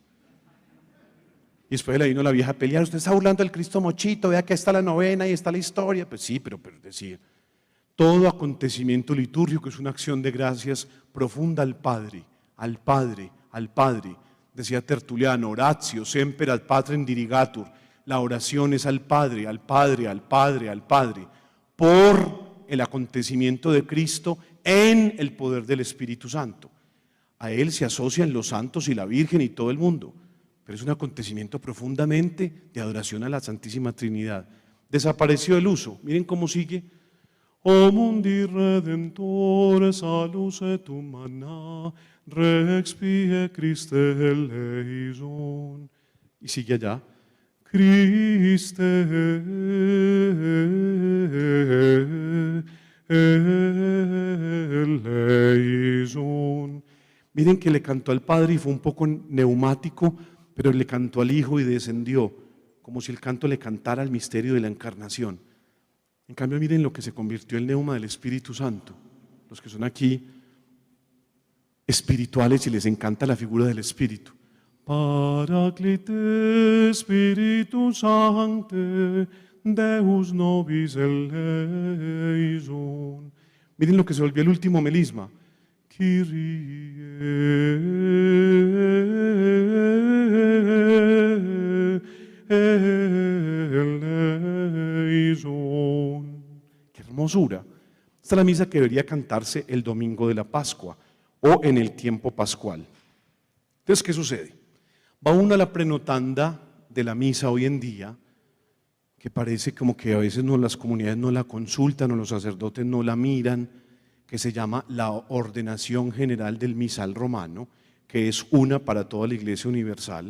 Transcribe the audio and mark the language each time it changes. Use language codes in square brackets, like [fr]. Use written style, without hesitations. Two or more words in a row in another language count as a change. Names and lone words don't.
[es] Y después le vino la vieja a pelear, usted está burlando del Cristo Mochito, vea que está la novena y está la historia. Pues sí, pero decía, todo acontecimiento litúrgico es una acción de gracias profunda al Padre, al Padre, al Padre. Decía Tertuliano, [la] oratio semper ad patrem dirigatur. [es] La oración es al Padre, al Padre, al Padre, al Padre, por el acontecimiento de Cristo en el poder del Espíritu Santo. A Él se asocian los santos y la Virgen y todo el mundo, pero es un acontecimiento profundamente de adoración a la Santísima Trinidad. Desapareció el uso, miren cómo sigue. [la] O mundi redentore salus et humana, rex pie [el] Christe eleison. [es] Y sigue allá. [el] Christe eleison. [es] Miren que le cantó al Padre y fue un poco neumático, pero le cantó al Hijo y descendió, como si el canto le cantara al misterio de la encarnación. En cambio, miren lo que se convirtió el neuma del Espíritu Santo. Los que son aquí espirituales y les encanta la figura del Espíritu. [la] Paraclite Spiritus Sancte, Deus nobis eleison. [es] Miren lo que se volvió el último melisma. [el] Kyrie eleison. [es] Qué hermosura. Esta es la misa que debería cantarse el domingo de la Pascua o en el tiempo pascual. Entonces, ¿qué sucede? Va uno a la prenotanda de la misa hoy en día, que parece como que a veces las comunidades no la consultan o los sacerdotes no la miran, que se llama la ordenación general del misal romano, que es una para toda la Iglesia universal.